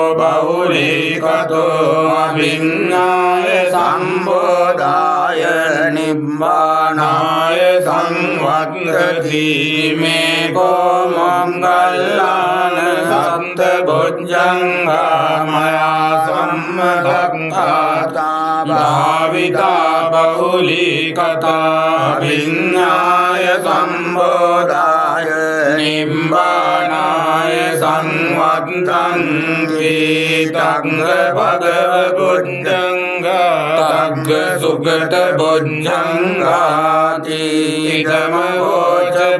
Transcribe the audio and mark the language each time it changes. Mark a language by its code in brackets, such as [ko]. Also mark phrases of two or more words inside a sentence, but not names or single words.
[pi] බහුලීකතෝ අභිඤ්ඤාය සම්බෝධාය නිබ්බානාය සංවත්තති මේ කෝ මොග්ගල්ලාන සත්ත බොජ්ජංගා මයා සම්මදක්ඛාතා භාවිතා බහුලීකතා අභිඤ්ඤාය සම්බෝධාය නිබ්බානාය සංවත්තන්ති තග්ග භගව බොජ්ජංගා තග්ග සුගත බොජ්ජංගාති ඉදමෝච